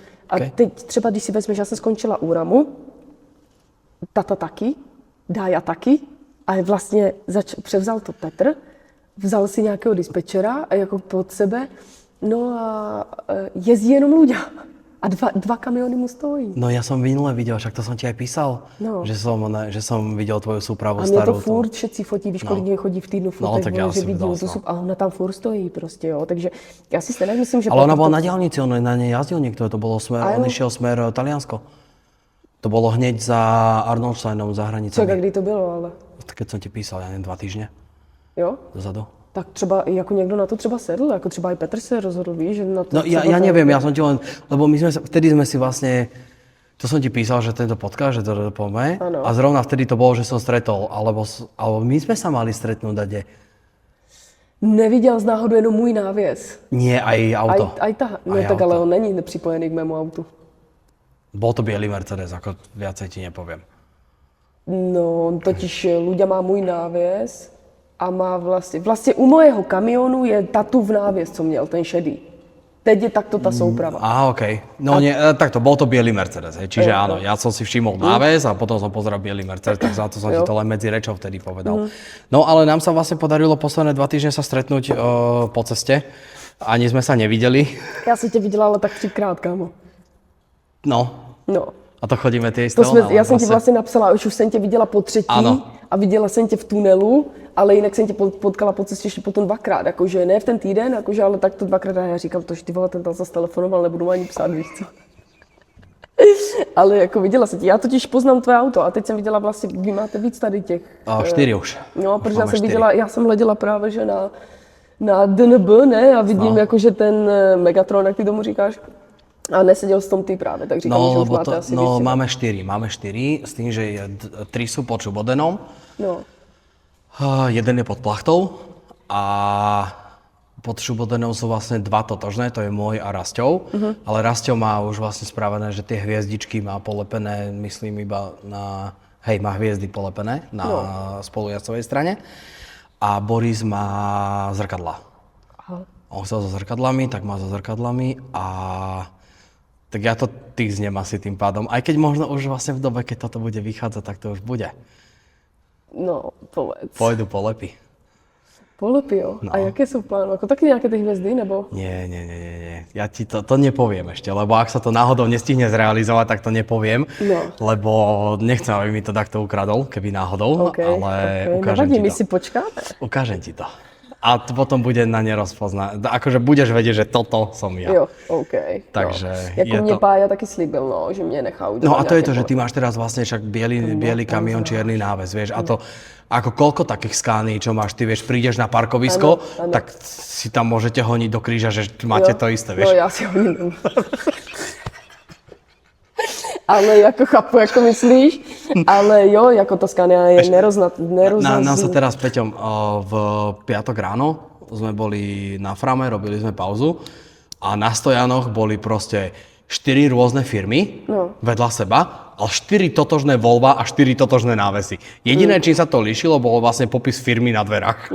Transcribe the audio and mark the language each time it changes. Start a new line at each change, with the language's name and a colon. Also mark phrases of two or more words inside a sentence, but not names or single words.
Czech: A teď třeba, když si vezmeš, já jsem skončila u Ramu, tata taky, Dája taky, a vlastně převzal to Petr, vzal si nějakého dispečera a jako pod sebe, no a jezdí jenom ľudia. A dva kamiony mu stojí. No
Slovak: ja som minule videl, však to som ti aj písal, že som videl tvoju súpravu starú. A
Czech: mě to furt všetci fotí, víš, kolik chodí v týdnu fotek, že vidí tu a ona tam furt stojí prostě, jo, takže já si stejně myslím, že...
Slovak: Ale ona bola na diaľnici, on na nej jazdil niekto, to bolo on išiel smer Taliansko. To bolo hneď za Arnoldsteinom, za hranicami.
Czech: Čak, kdy to bylo, ale...
Slovak: Keď som ti písal, ja neviem, 2 týždne.
Czech: Jo?
Slovak: Dozadu.
Czech: Tak třeba jako někdo na to třeba sedl, jako třeba i Petr se rozhodl, víš, že na to...
Slovak: No ja neviem, ja som ti len, lebo vtedy sme si vlastne To som ti písal, že tento podcast, že to poďme. Áno. A zrovna vtedy to bolo, že som stretol, alebo my sme sa mali stretnúť kde?
Czech: Neviděl z náhodou jenom můj návěs.
Slovak: Nie, aj auto. Aj no Aj tak auto.
Czech: ale on není nepřipojený k mému autu.
Slovak: Bol to biely Mercedes, ako viacej ti nepoviem. No,
Czech: totiž Luďa má můj návěs a má vlastně u mojeho kamionu je tatův návěs, co měl, ten šedý. Teď je takto ta souprava.
Slovak: Okej. No nie, takto, bol to biely Mercedes, hej. Čiže áno, ja som si všimol náves a potom som pozeral biely Mercedes, tak za to som ti to len medzi rečou vtedy povedal. No ale nám sa vlastne podarilo posledné 2 týždne sa stretnúť po ceste. Ani sme sa nevideli.
Czech: Já jsem tě viděla ale tak 3krát, kámo. No. No.
Slovak: A to chodíme tie isté
Czech: Já jsem ti vlastně napsala, už jsem tě viděla po 3. Ano. A viděla jsem tě v tunelu, ale jinak jsem tě potkala po cestě ještě potom 2krát, jakože ne v ten týden, jakože, ale tak to 2krát a já říkám, to, že ty vole, ten tam zase telefonoval, nebudu mu ani psát, víš co. Ale jako viděla jsem tě, já totiž poznám tvé auto a teď jsem viděla vlastně, vy máte víc tady těch. 4 už. No, protože já
Slovak: Máme
Czech: jsem
Slovak: 4.
Czech: viděla, já jsem hleděla právě, že na DNB, ne, a vidím jakože ten Megatron, jak ty tomu říkáš, a neseděl v tom ty právě, tak říkám, že už máte asi víc.
Slovak: Máme 4, s tým, že 3 sú pod Šubodenom, No. jeden je pod Plachtou a pod Šubodenom sú vlastne 2 totožné, to je môj a Rasťov, ale Rasťov má už vlastne spravené, že tie hviezdičky má polepené, myslím iba na, má hviezdy polepené na spolujazdcovej strane a Boris má zrkadlá. Aha. On chcel so zrkadlami, tak má so zrkadlami a tak ja to týznem asi tým pádom. Aj keď možno už vlastne v dobe, keď toto bude vychádzať, tak to už bude. No, povedz. Pôjdu polepy. Polepy,
Czech: jo? No. A jaké jsou plány? Jako taky nějaké ty hvězdy, nebo?
Slovak: Nie. Ja ti to nepoviem ešte, lebo ak sa to náhodou nestihne zrealizovať, tak to nepoviem. No. Lebo nechcem, aby mi to takto ukradol, keby náhodou,
Czech: Okay,
Slovak: ale ukážem
Czech: nevadí,
Slovak: ti
Czech: my
Slovak: to.
Czech: si počkáme.
Slovak: Ukážem ti to. A to potom bude na nerozpoznať. Akože budeš vedieť, že toto som ja.
Czech: Jo, OK.
Slovak: Takže
Czech: jo. Jako
Slovak: je
Czech: mě
Slovak: to-
Czech: Pája taky slíbil, no, že mě nechá udělat.
Slovak: No a to je to,
Czech: nějaké
Slovak: že ty máš teraz vlastne však biely kamión, čierny náves, vieš, a to ako koľko takých skány, čo máš, ty vieš, prídeš na parkovisko, Áno. tak si tam môžete honiť do kríža, že máte to isté, vieš. No
Czech: já si ho nemám. Ale jako chápu, jako myslíš, ale jo, jako ta Scania je neroznat.
Slovak: Nám sa teraz s Peťom v piatok ráno sme boli na Frame, robili sme pauzu a na stojanoch boli proste 4 rôzne firmy vedľa seba, ale 4 totožné Volva a 4 totožné návesy. Jediné, čím sa to líšilo, bolo vlastne popis firmy na dverách.